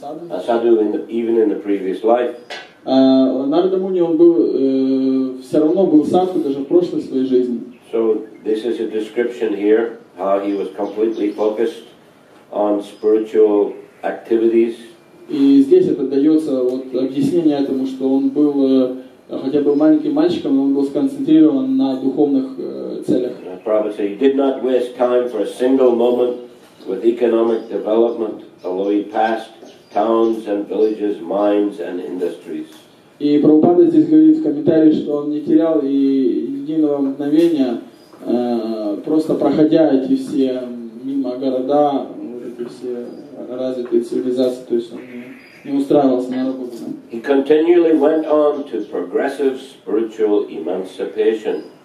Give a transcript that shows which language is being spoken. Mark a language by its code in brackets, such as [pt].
[en] a sadhu even in the previous life. [ru] Нарада Муни, он был все равно был садху даже в прошлой своей жизни. [en] So this is a description here how he was completely focused on spiritual activities. [ru] И здесь это дается вот объяснение этому, что он был, хотя был маленьким мальчиком, но он был сконцентрирован на духовных целях. [en] Prabhupada said he did not waste time for a single moment with economic development, although he passed towns and villages, mines and industries. [ru] И Прабхупада здесь говорит в комментарии, что он не терял и единого мгновения, просто проходя эти все мимо города, вот эти все развитые цивилизации, то есть он не устраивался на работу. Да? [en] He continually went on to progressive spiritual emancipation.